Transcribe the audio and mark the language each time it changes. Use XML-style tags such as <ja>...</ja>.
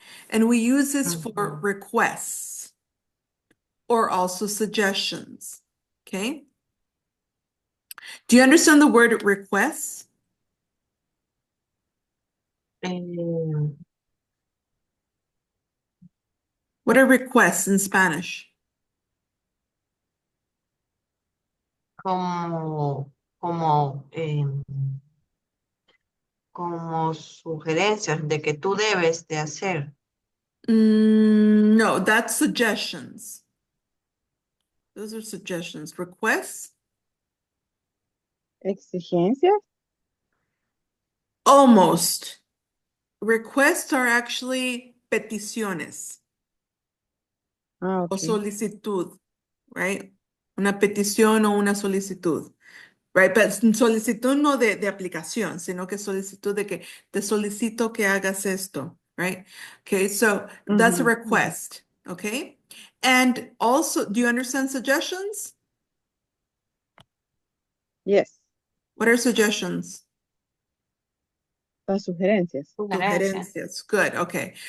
<en>And we use this for requests or also suggestions. Okay? Do you understand the word requests? Um, What are requests in Spanish?</en> <es>como, como, como sugerencias de que tú debes de hacer.</es> <en>No, that's suggestions. Those are suggestions. Requests?</en> <es>Exigencias.</es> <en>Almost. Requests are actually peticiones Ah,</en> <es>o</es> <en>okay.</en> <es>solicitud,</es> <en>right?</en> <es>Una petición o una solicitud,</es> <en>right?</en> <es>But solicitud no de aplicación, sino que solicitud de que te solicito que hagas esto, right?</es> <en>Okay, so that's a request, okay? And also, do you understand suggestions? Yes. What are suggestions?</en> <es>Las sugerencias. Sugerencias.</es> <en>Sugerencias. Good. Okay.</en>